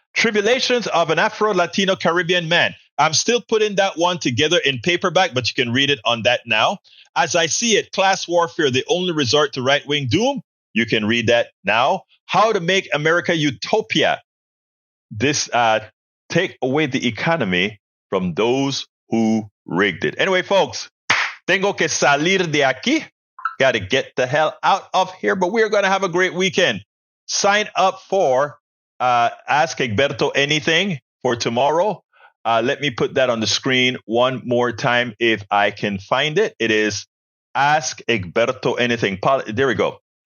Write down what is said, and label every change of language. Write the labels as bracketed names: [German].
[English] Tribulations of an Afro-Latino Caribbean Man. I'm still putting that one together in paperback, but you can read it on that now. As I See It, Class Warfare, the Only Resort to Right-Wing Doom. You can read that now. How to Make America Utopia. This take away the economy from those who rigged it. Anyway, folks, [Spanish] tengo que salir de aquí. [English] Got to get the hell out of here, but we're going to have a great weekend. Sign up for Ask Egberto Anything for tomorrow. Let me put that on the screen one more time if I can find it. It is Ask Egberto Anything. There we go.